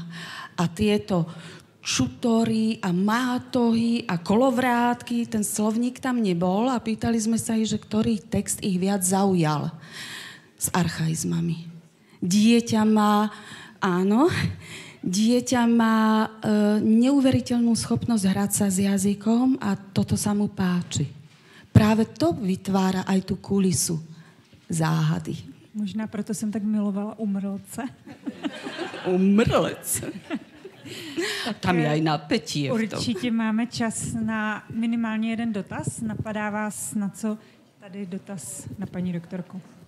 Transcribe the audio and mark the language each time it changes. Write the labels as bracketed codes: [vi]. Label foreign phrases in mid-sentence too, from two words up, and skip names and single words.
[sk] A tieto čutory a mátohy a kolovrátky, ten slovník tam nebol a pýtali sme sa ich, že ktorý text ich viac zaujal s archaizmami. Dieťa má neuveriteľnú schopnosť hrať sa s jazykom a toto sa mu páči. Práve to vytvára aj tú kulisu záhady. [cs] Možná proto jsem tak milovala umrlce. [sk] Umrlec. Tam je aj napätie v tom. [cs] Určitě máme čas na minimálně jeden dotaz. Napadá vás na co tady dotaz na paní doktorku?